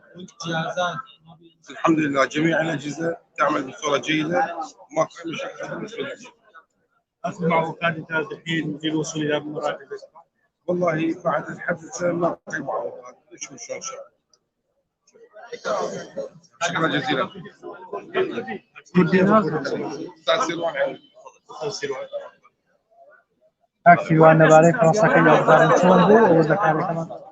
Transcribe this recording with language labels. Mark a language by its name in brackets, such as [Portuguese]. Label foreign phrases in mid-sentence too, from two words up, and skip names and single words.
[Arabic] الحمد لله جميع الاجهزه تعمل بصوره جيده وما في مشاكل بالنسبه لنا. اسمع وكادة الحين في الوصول الى المراكز. والله بعد الحدث ما في معوقات نشوف شلون ان شاء الله. شكرا جزيلا. [Central Kurdish] سیروان لەبارەی پرۆسەکەی یاددارن چۆن بوو ئەوە دەکارێکەمان